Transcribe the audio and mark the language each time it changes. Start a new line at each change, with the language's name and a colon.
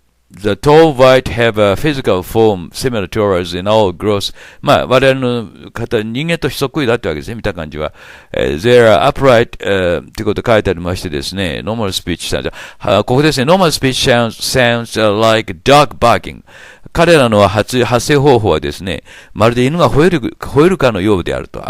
English: The tall white have a physical form similar to ours in all growth.
Japanese: 我々の人間とそっくりだってわけですね、見た感じは。
English: They are upright,
Japanese: ってこと書いてありましてですね、
English: normal speech sounds.
Japanese: ここですね、
English: normal speech sounds like dog barking.
Japanese: 彼らの発声方法はですね、まるで犬が吠えるかのようであると。